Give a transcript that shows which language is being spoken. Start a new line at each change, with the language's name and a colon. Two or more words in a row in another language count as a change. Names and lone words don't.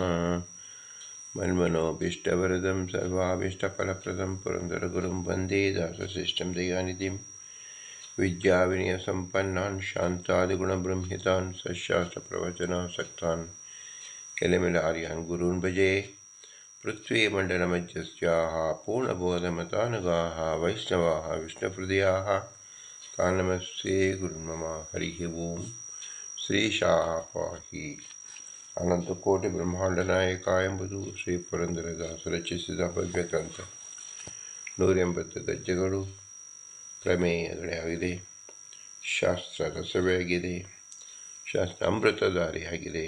Sanskrit: मन्मनोभीष्टवरदं सर्वाभीष्टफलप्रदं पुरन्दरगुरुं वन्दे दासशिष्टं दयानिधिं विद्याविनयसम्पन्नान् शान्तादिगुणबृंहितान् सशास्त्रप्रवचनासक्तान् किलमिलार्यान् गुरून् भजे। पृथ्वीमण्डलमध्यस्याः पूर्णबोधमतानुगाः वैष्णवाः विष्णुहृदयाः तान् नमस्ते गुरुन् मम। हरिः ओम्। ಶ್ರೀಶಾಹ ಪಾಹಿ.
Kannada: ಅನಂತಕೋಟಿ ಬ್ರಹ್ಮಾಂಡ ಎಂಬುದು ಶ್ರೀ ಪುರಂದರದಾಸರು ರಚಿಸಿದ ಭವ್ಯ ಗ್ರಂಥ. 180 ಗದ್ಯಗಳು ಪ್ರಮೇಯಗಳೇ ಆಗಿದೆ. ಶಾಸ್ತ್ರ ರಸವೇ ಆಗಿದೆ. ಶಾಸ್ತ್ರ ಅಮೃತಧಾರಿಯಾಗಿದೆ.